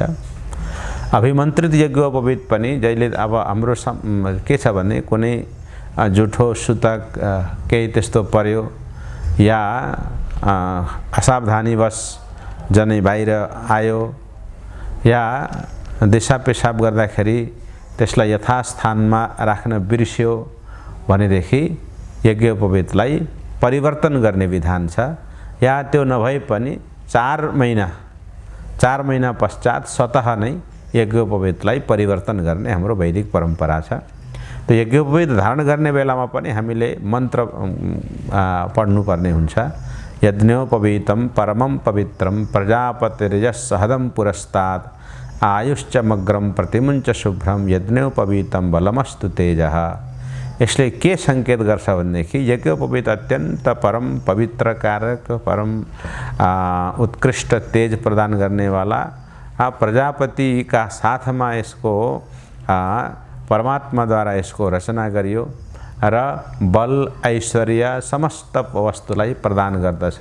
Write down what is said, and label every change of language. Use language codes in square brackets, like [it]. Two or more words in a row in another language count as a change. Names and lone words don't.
[ne] अभिमन्त्रित यज्ञोपवीत पनि जहिले अब हाम्रो के छ भने कुनै जुठो सुतक केही त्यस्तो पर्यो या असावधानीवश जनै बाहिर आयो या दिशा पेशाब गर्दाखेरि त्यसलाई यथास्थानमा राख्न बिर्स्यो भनेदेखि यज्ञोपवीतलाई परिवर्तन गर्ने विधान छ। या त्यो नभए पनि 4 महिना पश्चात स्वतः नै यज्ञोपवीतलाई परिवर्तन गर्ने हाम्रो वैदिक परम्परा छ। त्यो यज्ञोपवीत धारण गर्ने बेलामा पनि हामीले मन्त्र पढ्नुपर्ने हुन्छ। [sa] यज्ञोपवीतं परमं पवित्रं प्रजापतिर्यस्सहदं पुरस्तात् आयुश्चमग्रं प्रतिमुञ्च शुभ्रं यज्ञोपवीतं बलमस्तु तेजः। [ne] यसले के संकेत गर्छ भनेदेखि यज्ञोपवीत अत्यन्त परम पवित्र कारक परम उत्कृष्ट तेज प्रदान गर्नेवाला प्रजापति का साथमा यसको परमात्माद्वारा यसको रचना गरियो र बल ऐश्वर्य समस्त वस्तुलाई प्रदान गर्दछ।